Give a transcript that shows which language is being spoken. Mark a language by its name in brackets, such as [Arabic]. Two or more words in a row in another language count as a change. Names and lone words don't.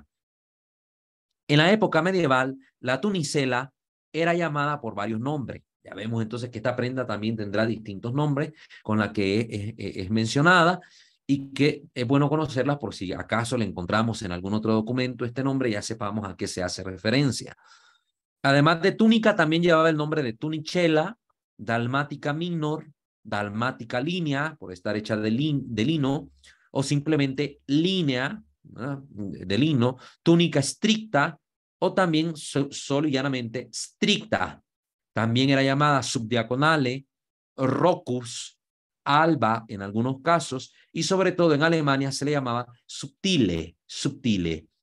[Spanish] En la época medieval, la tunicela era llamada por varios nombres. Ya vemos entonces que esta prenda también tendrá distintos nombres con la que es mencionada y que es bueno conocerlas por si acaso le encontramos en algún otro documento este nombre, ya sepamos a qué se hace referencia. Además de túnica, también llevaba el nombre de tunicela, dalmática minor, dalmática línea, por estar hecha de lino, o simplemente línea, de lino, túnica estricta, o también solo y llanamente stricta. También era llamada subdiaconale, rocus, alba en algunos casos, y sobre todo en Alemania se le llamaba subtile.